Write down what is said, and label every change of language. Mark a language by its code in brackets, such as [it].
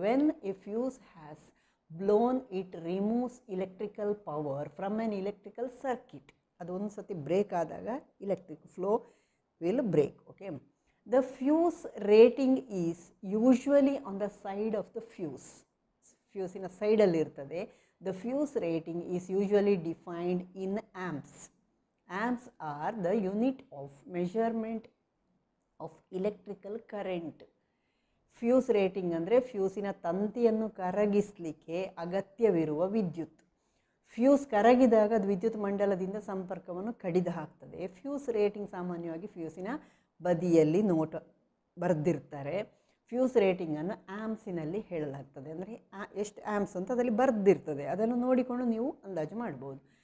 [en] When a fuse has blown it removes electrical power from an electrical circuit. [kn] ಅದು ಒಂದು ಸತಿ break ಆದಾಗ [en] Electric flow will break. Okay, the fuse rating is usually on the side of the [kn] ಫ್ಯೂಸಿನ ಸೈಡಲ್ಲಿ ಇರ್ತದೆ. [en] The fuse rating is usually defined in amps. Amps are the unit of measurement of electrical current. [kn] Fuse rating ಅಂದರೆ ಫ್ಯೂಸಿನ ತಂತಿಯನ್ನು ಕರಗಿಸಲಿಕ್ಕೆ ಅಗತ್ಯವಿರುವ ವಿದ್ಯುತ್. Fuse ಕರಗಿದಾಗ ಅದು ವಿದ್ಯುತ್ ಮಂಡಲದಿಂದ ಸಂಪರ್ಕವನ್ನು ಕಡಿದು ಹಾಕ್ತದೆ. ಫ್ಯೂಸ್ ರೇಟಿಂಗ್ ಸಾಮಾನ್ಯವಾಗಿ ಫ್ಯೂಸಿನ ಬದಿಯಲ್ಲಿ ನೋಟ ಬರೆದಿರ್ತಾರೆ. ಫ್ಯೂಸ್ ರೇಟಿಂಗನ್ನು ಆ್ಯಮ್ಸಿನಲ್ಲಿ ಹೇಳಲಾಗ್ತದೆ. ಅಂದರೆ ಎಷ್ಟು ಆ್ಯಮ್ಸ್ ಅಂತ ಅದರಲ್ಲಿ ಬರೆದಿರ್ತದೆ, ಅದನ್ನು ನೋಡಿಕೊಂಡು ನೀವು ಅಂದಾಜು ಮಾಡ್ಬೋದು.